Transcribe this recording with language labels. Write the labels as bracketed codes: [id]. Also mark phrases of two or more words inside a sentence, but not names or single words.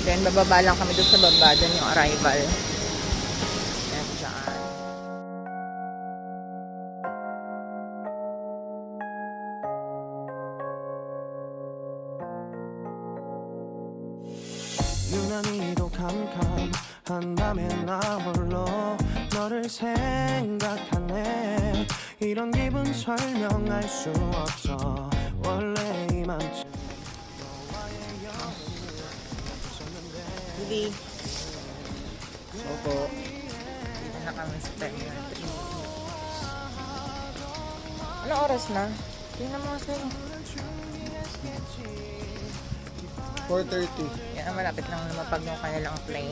[tl] Then, bababa lang kami doon sa baba. Doon yung arrival. Yan, dyan. [ko] 유난히도 캄캄한 밤에 나 홀로 너를 생각하네 이런 기분 설명할 수 없어 원래 이맘쯤 너와의 여행을 쳤는데 [tl] Hindi. Opo. Dito na kami sa Terminal 3. Ano oras na? Tingnan mo kasi. 4:30. Yan, malapit lang lumapag yung kanilang plane.